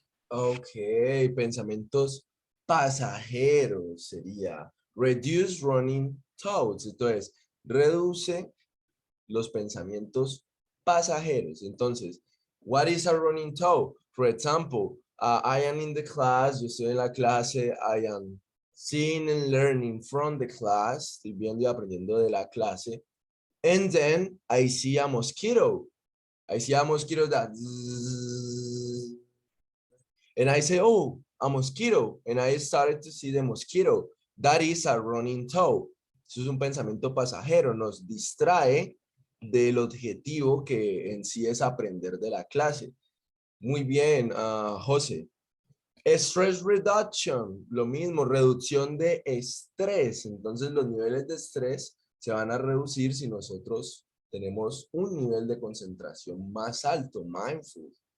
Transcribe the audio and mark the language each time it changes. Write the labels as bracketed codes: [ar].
[es] Ok, pensamientos pasajeros sería. [en] Reduce running thoughts. [es] Entonces, reduce los pensamientos pasajeros. [en] Entonces, what is a running thought? For example, I am in the class, yo estoy en la clase, I am seeing and learning from the class, estoy viendo y aprendiendo de la clase, and then I see a mosquito. I see a mosquito that zzz, and I say, oh, a mosquito, and I started to see the mosquito. That is a running thought. [es] Eso es un pensamiento pasajero, nos distrae del objetivo que en sí es aprender de la clase. Muy bien, José. [en] Stress reduction, [es] lo mismo, reducción de estrés. Entonces los niveles de estrés se van a reducir si nosotros tenemos un nivel de concentración más alto, mindful.